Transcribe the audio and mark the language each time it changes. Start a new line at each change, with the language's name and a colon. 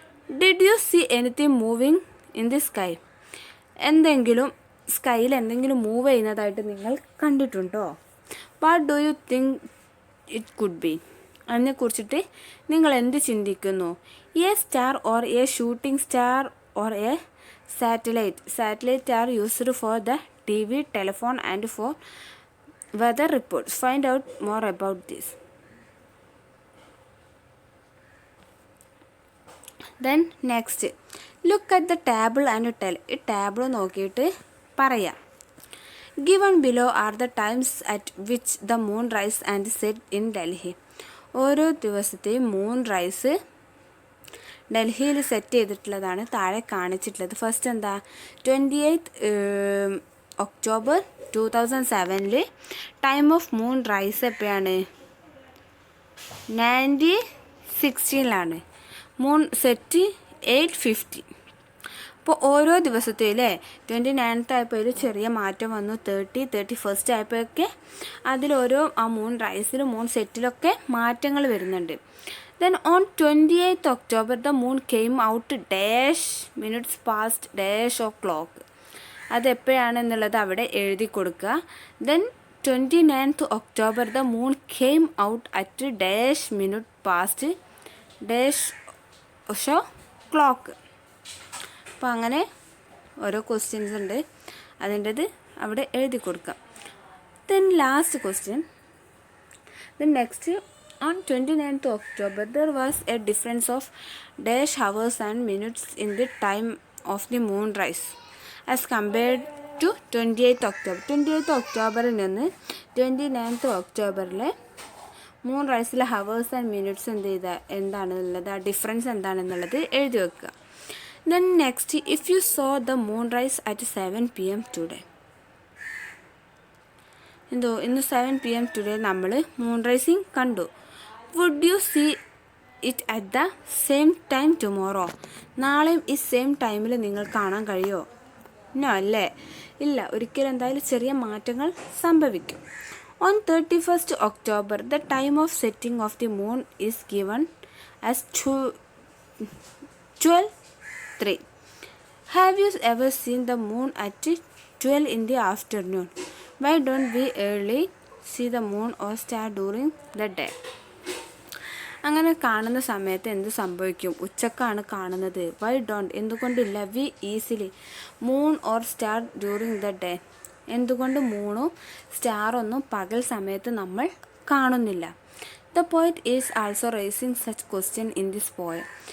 English: Did you see anything moving in the sky.
Malayalam: എന്തെങ്കിലും സ്കൈയിൽ എന്തെങ്കിലും move ചെയ്യുന്നതായിട്ട് നിങ്ങൾ കണ്ടിട്ടുണ്ടോ?
English: What do you think it could be.
Malayalam: അതിനെക്കുറിച്ചിട്ട് നിങ്ങൾ എന്ത് ചിന്തിക്കുന്നു?
English: A star or a shooting star or a satellite. Satellite are used for the TV, telephone and for weather reports. Find out more about this. Then next, look at the table and tell.
Malayalam: ഈ table നോക്കിയിട്ട് പറയാം.
English: Given below are the times at which the moon rise and set in Delhi.
Malayalam: ഓരോ ദിവസത്തെയും moon rice ഡൽഹിയിൽ set ചെയ്തിട്ടുള്ളതാണ് താഴെ കാണിച്ചിട്ടുള്ളത്.
English: First എന്താ, 28 October 2007 time of moonrise എപ്പോഴാണ്? 1916 moonset 8:50.
Malayalam: അപ്പോൾ ഓരോ ദിവസത്തിലെ 29th ആയപ്പോൾ ഒരു ചെറിയ മാറ്റം വന്നു. 31st ആയപ്പോഴൊക്കെ അതിലോരോ ആ മൂൺ റൈസിലും മൂൺ സെറ്റിലൊക്കെ മാറ്റങ്ങൾ വരുന്നുണ്ട്.
English: Then on 28th October the moon came out dash minutes past dash of clock.
Malayalam: അതെപ്പോഴാണെന്നുള്ളത് അവിടെ എഴുതി കൊടുക്കുക.
English: Then 29th October the moon came out at dash minute past dash of clock.
Malayalam: അപ്പോൾ അങ്ങനെ ഓരോ questions ഉണ്ട്, അതിൻ്റെത് അവിടെ എഴുതി കൊടുക്കാം.
English: Then last question. Then next, On 29th October, there was a difference of dash hours and minutes in the time of the moonrise as compared to 28th October.
Malayalam: 28th ഒക്ടോബറിൽ നിന്ന് 29th ഒക്ടോബറിലെ moon റൈസിലെ hours and minutes എന്താണെന്നുള്ളത് ആ difference എന്താണെന്നുള്ളത് എഴുതി വെക്കുക.
English: then next, if you saw the moon rise at 7 PM today,
Malayalam: ഇന്ന് 7 PM today നമ്മൾ moon rising കണ്ടു.
English: Would you see it at the same time tomorrow?
Malayalam: നാളെയും ഈ സെയിം ടൈമിൽ നിങ്ങൾ കാണാൻ കഴിയുമോ? നോ അല്ലേ? ഇല്ല, ഒരിക്കലും എന്തായാലും ചെറിയ മാറ്റങ്ങൾ സംഭവിക്കും.
English: On 31st October, the time of setting of the moon is given as 12:03. Have you ever seen the moon at 12 in the afternoon? Why don't we early see the moon or star during the day?
Malayalam: അങ്ങനെ കാണുന്ന സമയത്ത് എന്ത് സംഭവിക്കും? ഉച്ചക്കാണ് കാണുന്നത്.
English: why don't, എന്തുകൊണ്ടില്ല, we easily moon or star during the day,
Malayalam: എന്തുകൊണ്ട് മൂണും സ്റ്റാറൊന്നും പകൽ സമയത്ത് നമ്മൾ കാണുന്നില്ല?
English: The poet is also raising such question in this poem.